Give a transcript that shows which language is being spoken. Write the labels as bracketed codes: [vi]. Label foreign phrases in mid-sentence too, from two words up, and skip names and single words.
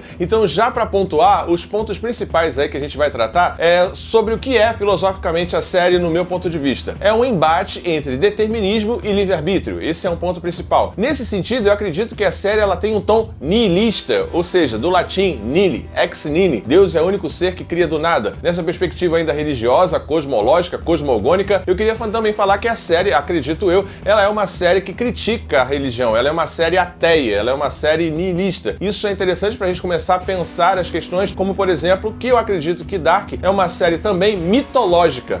[pt] Então, já para pontuar, os pontos principais aí que a gente vai tratar é sobre o que é filosoficamente a série no meu ponto de vista. É um embate entre determinismo e livre-arbítrio. Esse é um ponto principal. Nesse sentido, eu acredito que a série ela tem um tom nihilista, ou seja, do latim nihil, [la] ex nihilo, [pt] Deus é o único ser que cria do nada. Nessa perspectiva ainda religiosa, cosmológica, cosmogônica, eu queria também falar que a série, acredito eu, ela é uma série que critica a religião, ela é uma série ateia, ela é uma série nihilista. Isso é interessante pra gente começar a pensar as questões, como por exemplo, que eu acredito que Dark é uma série também mitológica.